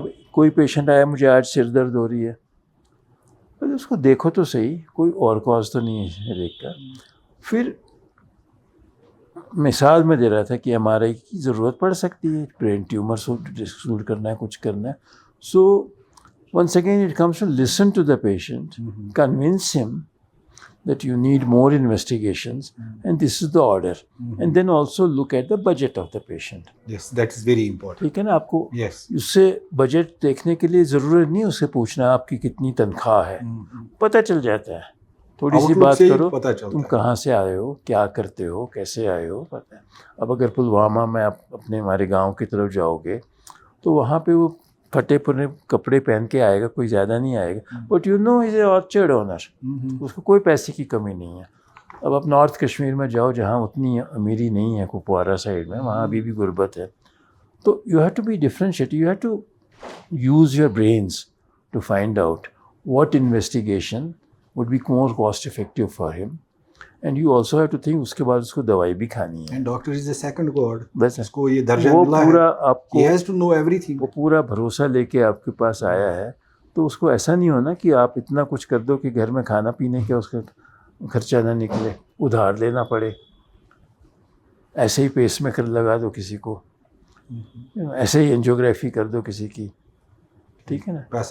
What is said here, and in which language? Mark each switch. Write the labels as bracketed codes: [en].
[ur] اب کوئی پیشنٹ آیا مجھے آج سر درد ہو رہی ہے, پہلے اس کو دیکھو تو صحیح کوئی اور کاز تو نہیں ہے دیکھ کر. پھر مثال میں دے رہا تھا کہ ایم آر آئی کی ضرورت پڑ سکتی ہے, برین ٹیومر ایکسکلوڈ کرنا ہے, کچھ کرنا ہے. [en] So once again it comes to listen to the patient, convince ہم that you need more investigations and this is the order, and then also look at the budget of the patient. Yes, that is very important. [ur] ٹھیک ہے نا, آپ کو [en] Yes. [ur] اس سے budget دیکھنے کے لیے ضرورت نہیں اسے پوچھنا آپ کی کتنی تنخواہ ہے, پتہ چل جاتا ہے. تھوڑی سی بات کرو تم کہاں سے آئے ہو, کیا کرتے ہو, کیسے آئے ہو, پتہ ہے. اب اگر پلوامہ میں آپ اپنے ہمارے گاؤں کی طرف جاؤ گے تو وہاں پہ وہ پھٹے پھٹے کپڑے پہن کے آئے گا, کوئی زیادہ نہیں آئے گا, [en] but you know is a orchard owner, [ur] اس کو کوئی پیسے کی کمی نہیں ہے. اب آپ نارتھ کشمیر میں جاؤ جہاں اتنی امیری نہیں ہے, کپوارہ سائڈ میں, وہاں ابھی بھی غربت ہے. [en] تو you have to be differentiate, you have to use your brains to find out what investigation would be more cost effective for him, and you also have to think [ur] اس کے بعد اس کو دوائی بھی کھانی ہے. [en] And doctor is the second god. [ur] بس اس کو یہ درجہ وہ ملا پورا ہے, آپ کو [en] he has to know everything. [ur] وہ پورا بھروسہ لے کے آپ کے پاس آیا ہے, تو اس کو ایسا نہیں ہونا کہ آپ اتنا کچھ کر دو کہ گھر میں کھانا پینے کا اس کا خرچہ نہ نکلے, ادھار لینا پڑے. ایسے ہی پیس میکر لگا دو کسی کو, ایسے ہی انجیوگرافی کر دو کسی کی, ٹھیک ہے نا.